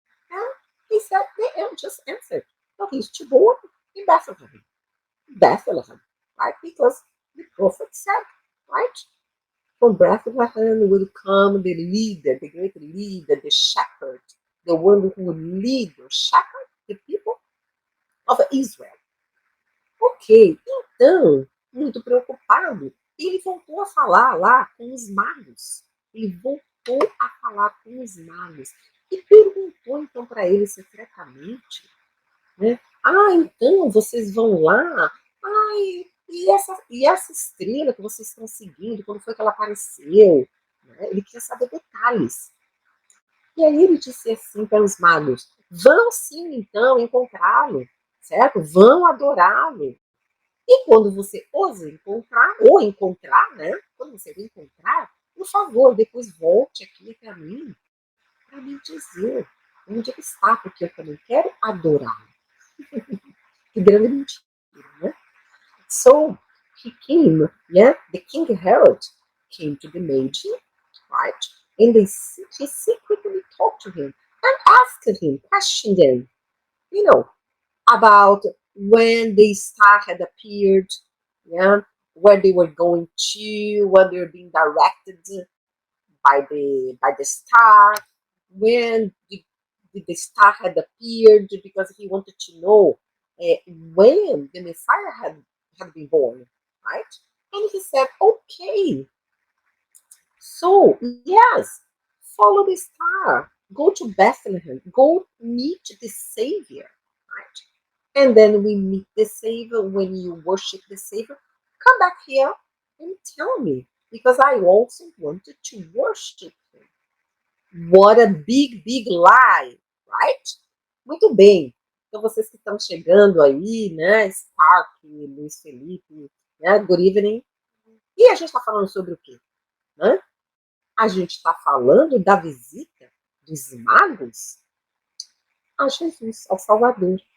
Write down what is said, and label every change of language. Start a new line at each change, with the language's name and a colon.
English: And he said, they just answered. So he's to born in Bethlehem. Bethlehem, right? Because the prophet said, right? From Bethlehem will come the leader, the great leader, the shepherd, the one who will lead or shepherd the people of Israel.
Portuguese: Ok, então, muito preocupado, ele voltou a falar lá com os magos. Ele voltou a falar com os magos e perguntou então para eles secretamente, né? Ah, então vocês vão lá. Ai, e essa estrela que vocês estão seguindo, quando foi que ela apareceu? Né? Ele queria saber detalhes. E aí ele disse assim para os magos: vão sim, então, encontrá-lo, certo? Vão adorá-lo. E quando você os encontrar, ou encontrar, né? Quando você encontrar, por favor, depois volte aqui para me dizer onde ele está, porque eu também quero adorá-lo. Que grande mentira, né?
English: So he came, yeah, the King Herod came to the Magi, right? And he secretly talked to him and asked him, questioned him, you know, about when the star had appeared, yeah, where they were going to, when they were being directed by the star, when the star had appeared, because he wanted to know when the Messiah had been born, right? And he said, okay, so yes, follow the star, go to Bethlehem, go meet the Savior, right? And then we meet the Savior. When you worship the Savior, come back here and tell me, because I also wanted to worship him. What a big, big lie, right?
Portuguese: Muito bem. Então, vocês que estão chegando aí, né? Spark, Luiz Felipe, né?
English: Good evening.
Portuguese: E a gente está falando sobre o quê? Né? A gente está falando da visita dos magos a Jesus, ao Salvador.